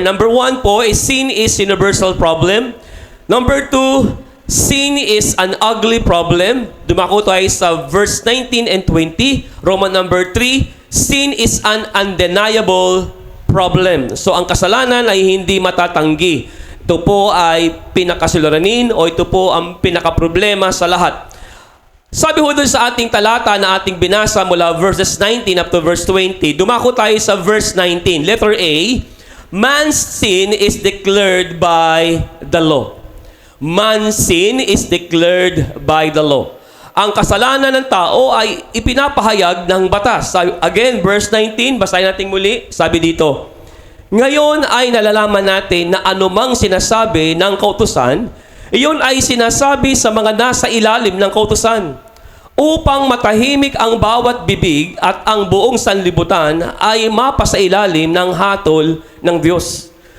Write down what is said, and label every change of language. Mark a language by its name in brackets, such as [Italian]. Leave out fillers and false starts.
[English] Number 1 po is sin is universal problem. Number 2, sin is an ugly problem. [Filipino] Dumako tayo sa [English] verse 19 and 20. Roman number 3, sin is an undeniable problem. [Filipino] So ang kasalanan ay hindi matatanggi. Ito po ay pinakasuliranin o ito po ang pinakaproblema sa lahat. Sabi ho doon sa ating talata na ating binasa mula verses 19 up to verse 20, dumako tayo sa verse 19. [English] Letter A, man's sin is declared by the law. Man's sin is declared by the law. [Filipino] Ang kasalanan ng tao ay ipinapahayag ng batas. Again, verse 19, basahin natin muli. Sabi dito, ngayon ay nalalaman natin na anumang sinasabi ng kautusan, iyon ay sinasabi sa mga nasa ilalim ng kautusan, upang matahimik ang bawat bibig at ang buong sanlibutan ay mapasailalim ng hatol ng Diyos.